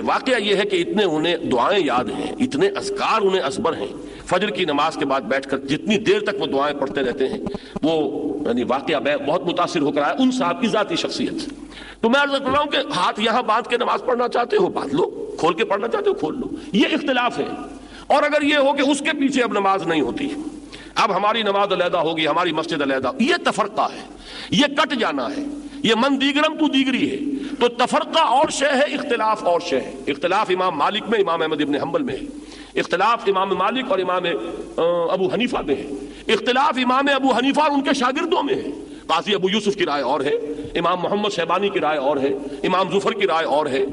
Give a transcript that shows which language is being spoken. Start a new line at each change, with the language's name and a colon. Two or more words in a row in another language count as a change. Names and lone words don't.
Urdu: واقعہ یہ ہے کہ اتنے انہیں دعائیں یاد ہیں، اتنے اذکار انہیں ازبر ہیں، فجر کی نماز کے بعد بیٹھ کر جتنی دیر تک وہ دعائیں پڑھتے رہتے ہیں، وہ یعنی واقعہ میں بہت متاثر ہو کر آیا ان صاحب کی ذاتی شخصیت سے۔ تو میں عرض کر رہا ہوں کہ ہاتھ یہاں باندھ کے نماز پڑھنا چاہتے ہو باندھ لو، کھول کے پڑھنا چاہتے ہو کھول لو، یہ اختلاف ہے۔ اور اگر یہ ہو کہ اس کے پیچھے اب نماز نہیں ہوتی، اب ہماری نماز علیحدہ ہوگی، ہماری مسجد علیحدہ، یہ تفرقہ ہے، یہ کٹ جانا ہے، یہ
Persian: من دیگرم تو دیگری
Urdu: ہے۔ تو تفرقہ اور شے ہے، اختلاف اور شے ہے۔ اختلاف امام مالک میں، امام احمد ابن حنبل میں ہے، اختلاف امام مالک اور امام ابو حنیفہ میں ہے، اختلاف امام ابو حنیفہ اور ان کے شاگردوں میں ہے۔ قاضی ابو یوسف کی رائے اور ہے، امام محمد شیبانی کی رائے اور ہے، امام ظفر کی رائے اور ہے۔